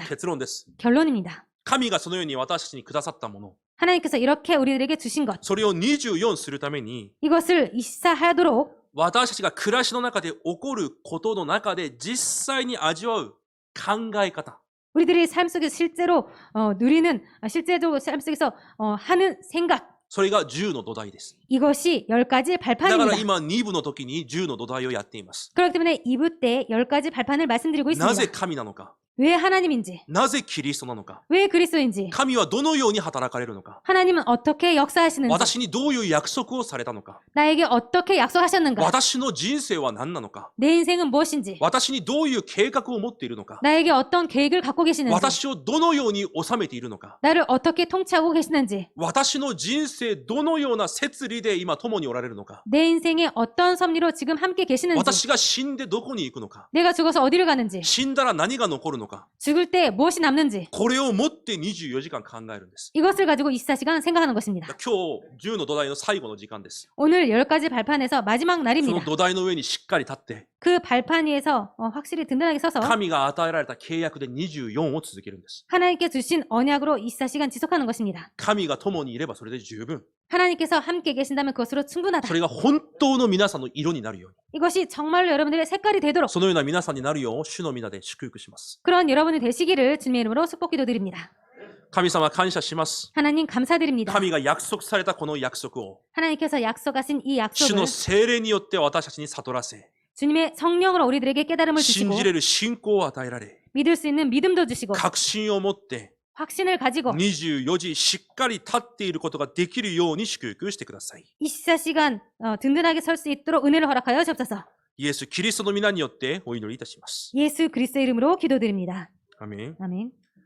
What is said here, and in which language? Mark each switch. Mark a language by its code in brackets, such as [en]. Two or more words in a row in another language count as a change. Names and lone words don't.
[ja] 結論です。 [ko] 결론입니다. [ja] 神がそのように私たちにくださったもの、 [ko] 하나님께서 이렇게 우리들에게 주신 것, [ja] それを24するために、 [ko] 이것을 이사하도록 [ja] 私たちが暮らしの中で起こることの中で実際に味わう考え方、 [ko] 우리들이 삶 속에서 실제로 누리는 실제적으로 삶 속에서 하는 생각, [ja] それが10の土台です。 [ko] 이것이 10가지 [ja] だから [ko] 발판입니다. [ja] 今2部の時に10の土台をやっています。 [ko] 그렇기 때문에 2부 때 10가지 발판을 말씀드리고 [ja] なぜ [ko] 있습니다. [ja] 神なのか、 [ko] 왜 하나님인지, [ja] なぜキリストなのか、 [ko] 왜 그리스도인지, [ja] 神はどのように働かれるのか、 [ko] 하나님은 어떻게 역사하시는지, [ja] 私にどういう約束をされたのか、 [ko] 나에게 어떻게 약속하셨는가, [ja] 私の人生は何なのか、 [ko] 내 인생은 무엇인지, [ja] 私にどういう計画を持っているのか、 [ko] 나에게 어떤 계획을 갖고 계시는지, [ja] 私をどのように収めているのか、 [ko] 나를 어떻게 통치하고 계시는지, [ja] 私の人生どのような摂理で今共におられるのか、 [ko] 내 인생에 어떤 섭리로 지금 함께 계시는지, [ja] 私が死んでどこに行くのか、 [ko] 내가 죽어서 어디를 가는지, [ja] 死んだら何が残るのか、 [ko] 죽을 때 무엇이 남는지, [ja] これをもって24時間考えるんです。 [ko] 이것을 가지고 24시간 생각하는 것입니다. [ja] 今日10の土台の最後の時間です。 [ko] 오늘 10가지 발판에서 마지막 [ja] その [ko] 날입니다. [ja] 土台の上にしっかり立って、 [ko] 그 발판 위에서 확실히 든든하게 서서 [ja] 神が与えられた契約で24を続けるんです。 [ko] 하나님께 주신 언약으로 24시간 지속하는 것입니다. [ja] 神が共にいればそれで十分。 [ko] 하나님께서 함께 계신다면 그것으로 충분하다. [ja] それが本当の皆さんの色になるように、 [ko] 이것이 정말로 여러분들의 색깔이 되도록 [ja] そのような皆さんになるよう主の皆で祝福します。 [ko] 그런 여러분이 되시기를 주님의 이름으로 축복 기도드립니다. [ja] 神様感謝します。 [ko] 하나님 감사드립니다. [ja] 神が約束されたこの約束を [ko] 하나님께서 약속하신 이 [ja] 主 [ko] 약속을 [ja] の聖霊によって私たちに悟らせ、 [ko] 주님의 성령으로 우리들에게 깨달음을 [ja] 信 [ko] 주시고 [ja] じれる信仰を与えられ、 [ko] 믿을 수 있는 믿음도 주시고 [ja] 確信を持って [ko] 확신을 가지고 [ja] 24 時しっかり立っていることができるように祝福してください。 [ko] 24시간 든든하게 설 수 있도록 은혜를 허락하여 주옵소서. [ja] イエス・キリストの皆によってお祈りいたします。 [ko] 예수 그리스도의 이름으로 기도드립니다. [ja] アメン。 [ko] 아멘.